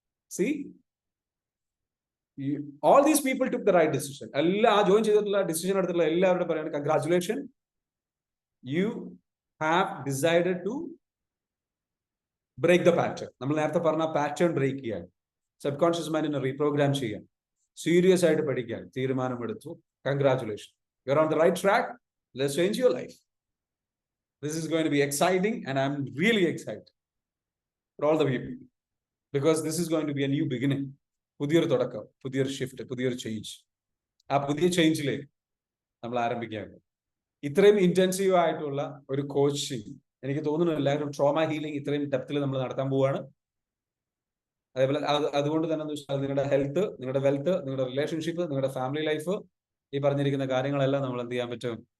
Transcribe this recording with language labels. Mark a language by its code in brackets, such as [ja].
[en] See, all these people took the right decision. [ml] എല്ലാ join ചെയ്തിട്ടുള്ള decision എടുത്തിട്ടുള്ള എല്ലാവരുടെ പറയാണ് congratulation. [en] You have decided to break the pattern. [ml] നമ്മൾ നേരത്തെ പറഞ്ഞ പാറ്റേൺ ബ്രേക്ക് ചെയ്യാൻ, സബ് കോൺഷ്യസ് മൈൻഡിനെ റീപ്രോഗ്രാം ചെയ്യാൻ, സീരിയസ് ആയിട്ട് പഠിക്കാൻ തീരുമാനമെടുത്തു. [en] Congratulation, you are on the right track. Let's change your life. This is going to be exciting and I'm really excited for all the people because this is going to be a new beginning. [ml] പുതിയൊരു തുടക്കം, പുതിയൊരു shift, പുതിയൊരു change. ആ പുതിയ ചേഞ്ചിലേക്ക് നമ്മൾ ആരംഭിക്കുകയാണ്. ഇത്രയും intensive ആയിട്ടുള്ള ഒരു കോച്ചിങ് എനിക്ക് തോന്നുന്നു എല്ലാവരും ട്രോമ ഹീലിംഗ് ഇത്രയും ഡെപ്തിൽ നമ്മൾ നടത്താൻ പോവുകയാണ്. അതേപോലെ അതുകൊണ്ട് തന്നെ നിങ്ങളുടെ ഹെൽത്ത്, നിങ്ങളുടെ വെൽത്ത്, നിങ്ങളുടെ റിലേഷൻഷിപ്പ്, നിങ്ങളുടെ ഫാമിലി ലൈഫ്, ഈ പറഞ്ഞിരിക്കുന്ന കാര്യങ്ങളെല്ലാം നമ്മൾ എന്ത് ചെയ്യാൻ പറ്റും?